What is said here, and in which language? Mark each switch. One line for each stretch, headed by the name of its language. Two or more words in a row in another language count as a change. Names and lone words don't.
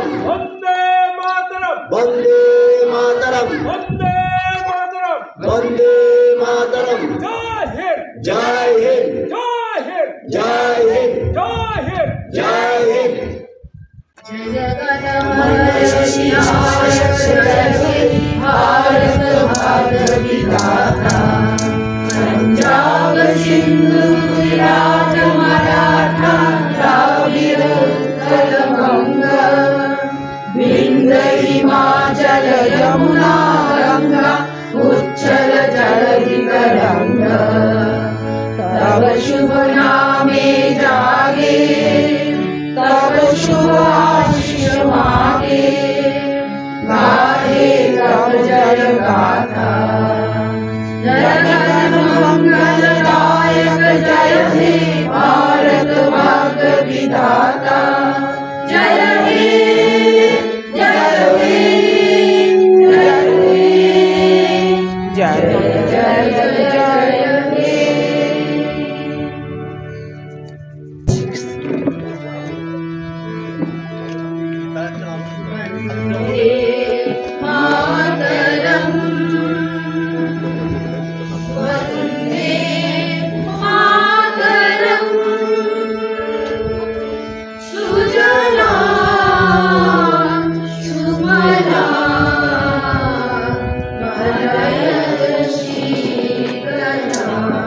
Bangla: বন্দে মাতরম, বন্দে মাতরম, বন্দে মাতরম, বন্দে মাতরম।
Hindi: जय हिन्द, जय हिन्द, जय हिन्द, जय हिन्द, जय हिन्द। जय हिन्द।
Bangla: ভারত ভাগ্য বিধাতা পঞ্জাব সিন্ধু গুজরাট মরাঠা দ্রাবিড় উৎকল গঙ্গা বিন্ধ্য হিমাচল যমুনা গঙ্গা উচ্ছল জলধি তরঙ্গা তব শুভ নামে জাগে তব শুভ আশিস মাগে গাহে তব জয় গাথা জগত মঙ্গলদায়ক জয় হে ভারত ভাগ্য বিধাতা জয় হে জয় হে জয় হে জয় জয় জয় হে। মাতরম বন্দে মাতরম সুজলা সুমলা মলয়জ শীতলা